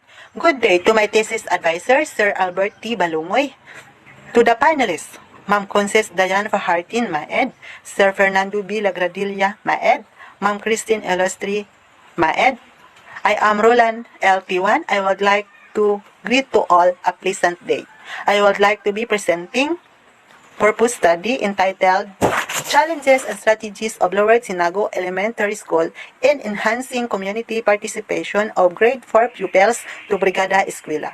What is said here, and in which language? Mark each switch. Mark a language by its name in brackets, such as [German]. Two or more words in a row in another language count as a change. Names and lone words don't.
[English] Good day to my thesis advisor, Sir Albert T. Balungoy. To the panelists, Ma'am Conces Dayan Fahartin, Maed, Sir Fernando B. Lagradilla, Maed, Ma'am Christine Elostri, Maed. I am Rolan L. Tiwan. I would like to greet to all a pleasant day. I would like to be presenting purpose study entitled Challenges and Strategies of Lower Sinago Elementary School in Enhancing Community Participation of Grade 4 Pupils to Brigada Eskwela.